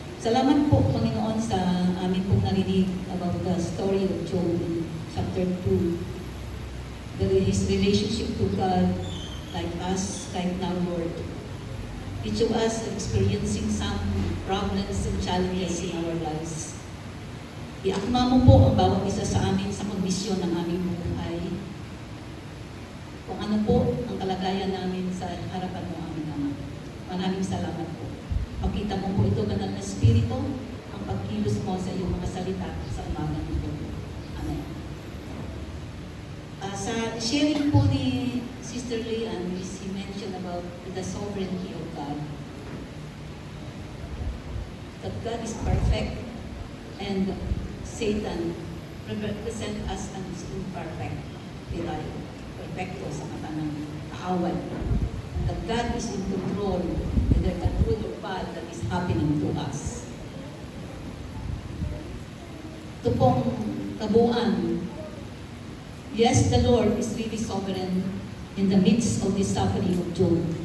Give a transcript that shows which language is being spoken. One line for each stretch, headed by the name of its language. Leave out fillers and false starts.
Filipino: Salamat po, Panginoon, sa amin pong narinig
English: about the story of Job in chapter 2. His relationship to God, like us, right now, Lord. Each of us are experiencing some problems and challenges in our lives.
Filipino: Iakma mo po ang bawat isa sa amin sa kondisyon ng aming buhay. Kung ano po ang kalagayan namin sa harapan mo, aming Ama. Maraming salamat po. Pakita mo po ito, Banal na Espiritu, ang pagkilos mo sa iyong mga salita sa umagang ito.
English: Amen.
Filipino: Sa sharing po ni
English: Sister Leanne, he mentioned about the sovereignty of God. That God is perfect and Satan represent us as imperfect.
Filipino: Tayo, perfecto sa mata ng kaaway.
English: That God is in control, whether the good or bad that is happening to us.
Filipino: Ito pong kabuuan.
English: Yes, the Lord is really sovereign in the midst of this suffering of Job.